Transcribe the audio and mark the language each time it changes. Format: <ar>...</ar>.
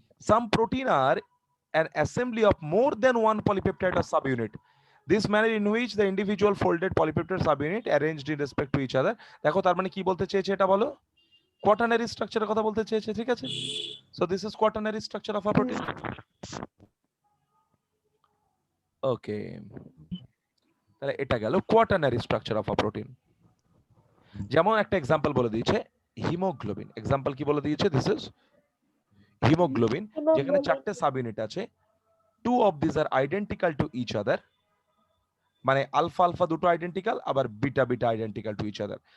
<en>Some protein are an assembly of more than one polypeptide or subunit. This manner in which the individual folded polypeptide subunit arranged in respect to each other.</en> <bn>দেখো তার মানে কি বলতে চেয়েছে এটা বলো? Quaternary স্ট্রাকচারের কথা বলতে চেয়েছে, ঠিক আছে?</bn> <en>So this is quaternary structure of a protein. Okay.</en> <bn>তাহলে এটা গেল quaternary structure of a protein. যেমন একটা এক্সাম্পল বলে দিয়েছে হিমোগ্লোবিন। এক্সাম্পল কি বলে দিয়েছে?</bn> <en>this is</en> <bn>হিমোগ্লোবিন, যেখানে 4টে সাব ইউনিট আছে।</bn> <en>2 of these are identical to each other,</en> <bn>মানে আলফা আলফা দুটো আইডেন্টিক্যাল, আবার beta beta identical</bn> <en>To each other.</en>